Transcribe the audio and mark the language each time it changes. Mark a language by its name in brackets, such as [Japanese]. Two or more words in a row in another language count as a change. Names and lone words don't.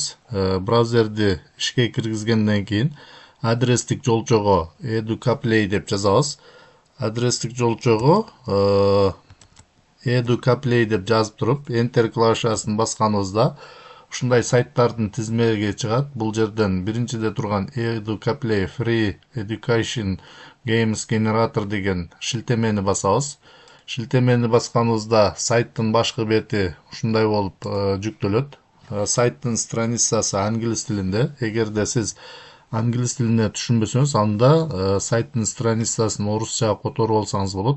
[Kyrgyz] Браузерди ишке киргизгенден кийин адрестик жолчого educaplay деп жазабыз. Адрестик жолчого educaplay деп жазып туруп, enter клавишасын басканыбызда ушундай сайттардын тизмеги чыгат. Бул жерден биринчиде турган educaplay free education games generator деген шилтемени басабыз. Шилтемени басканыбызда сайттын башкы бети ушундай болуп жүктөлөт. Сайттын страницасы англис тилинде. Эгерде сиз англис тилине түшүнбөсөңүз, анда сайттын страницасын орусчага которуп алсаңыз болот.